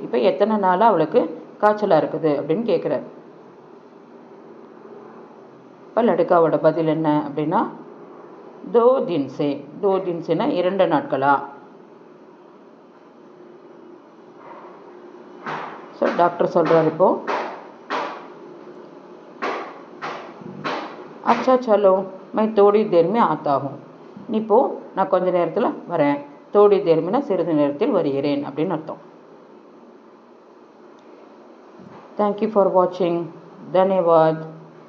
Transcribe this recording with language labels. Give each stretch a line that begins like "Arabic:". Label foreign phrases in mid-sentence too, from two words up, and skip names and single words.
Tamil: இப்போ எத்தனை நாளாக அவளுக்கு காய்ச்சலாக இருக்குது அப்படின்னு கேட்குறார். இப்போ லடுக்காவோட பதில் என்ன அப்படின்னா
Hindi: दो दिन से.
Tamil: தோ தின்சேனா 2 நாட்களா. ஸோ டாக்டர் சொல்கிறார் இப்போ
Hindi: अच्छा चलो मैं थोड़ी देर में आता हूँ.
Tamil: நீ போ, நான் கொஞ்ச நேரத்தில் வரேன்.
Hindi: थोड़ी देर में
Tamil: சிறிது நேரத்தில் வருகிறேன் அப்படின்னு அர்த்தம்.
English: Thank you for watching.
Hindi: தன்யவாத்.